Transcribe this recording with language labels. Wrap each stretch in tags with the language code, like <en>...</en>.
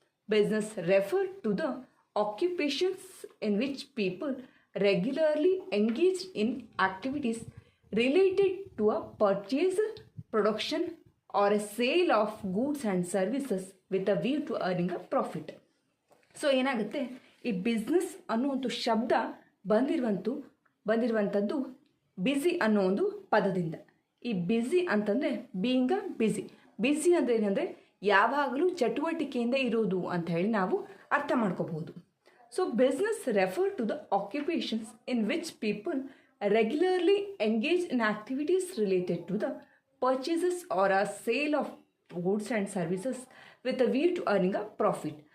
<en>Business refer to the occupations in which people regularly engage in activities related to a purchase, production or a sale of goods and services with a view to earning a profit.</en> <kn>So ಏನಾಗುತ್ತೆ, ಈ business ಅನ್ನೋ ಒಂದು ಶಬ್ದ ಬಂದಿರುವಂಥದ್ದು ಬಿಸಿ ಅನ್ನೋ ಒಂದು ಪದದಿಂದ. ಈ ಬಿಸಿ ಅಂತಂದರೆ</kn> <en>Being busy.</en> <kn>ಬಿಸಿ ಅಂದರೆ ಏನಂದರೆ ಯಾವಾಗಲೂ ಚಟುವಟಿಕೆಯಿಂದ ಇರೋದು ಅಂತ ಹೇಳಿ ನಾವು ಅರ್ಥ ಮಾಡ್ಕೋಬಹುದು.</kn> <en>So business refer to the occupations in which people regularly engage in activities related to the purchases or a sale of goods and services with a view to earning a profit.</en>